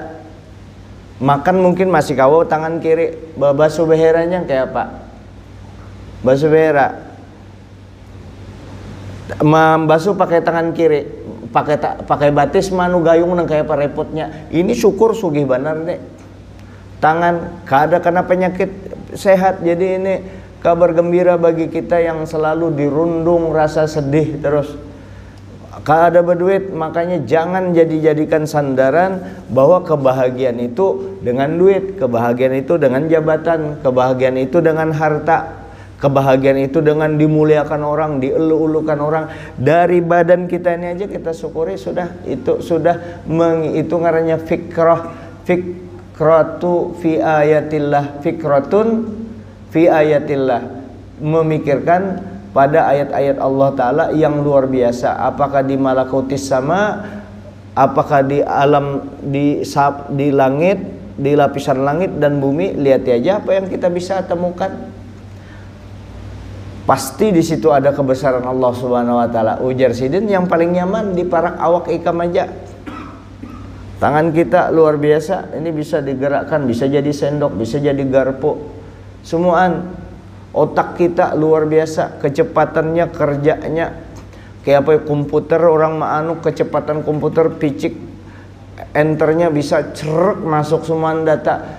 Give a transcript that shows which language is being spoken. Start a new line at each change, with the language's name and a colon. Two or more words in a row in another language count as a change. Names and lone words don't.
Banjar: Makan mungkin masih kawo tangan kiri, basuh beheranya kayak apa? Basuh behera, membasuh pakai tangan kiri, pakai batis manu gayung nang kayak apa repotnya. Ini syukur sugih benar deh. Tangan kada kena penyakit, sehat.
Indonesian: Jadi ini kabar gembira bagi kita yang selalu dirundung rasa sedih terus. Kada berduit, makanya jangan jadikan sandaran bahwa kebahagiaan itu dengan duit, kebahagiaan itu dengan jabatan, kebahagiaan itu dengan harta, kebahagiaan itu dengan dimuliakan orang, dielu-elukan orang.
Banjar: Dari badan kita ini aja kita syukuri sudah, itu sudah itu ngarannya
Arabic: فكرة في آيات الله, فكرة في آيات الله,
Indonesian: memikirkan pada ayat-ayat Allah Ta'ala yang luar biasa. Apakah di
Arabic: ملكوت السماء,
Indonesian: apakah di alam, di langit, di lapisan langit dan bumi, lihat aja apa yang kita bisa temukan. Pasti di situ ada kebesaran Allah
Arabic: سبحانه وتعالى.
Banjar: Ujar Sidin, yang paling nyaman di parak awak ikam aja.
Indonesian: Tangan kita luar biasa, ini bisa digerakkan, bisa jadi sendok, bisa jadi garpu.
Banjar: Semuaan.
Indonesian: Otak kita luar biasa, kecepatannya, kerjanya.
Banjar: Kayak apa, komputer orang ma'anu, kecepatan komputer picik, enternya bisa cerek masuk semua data.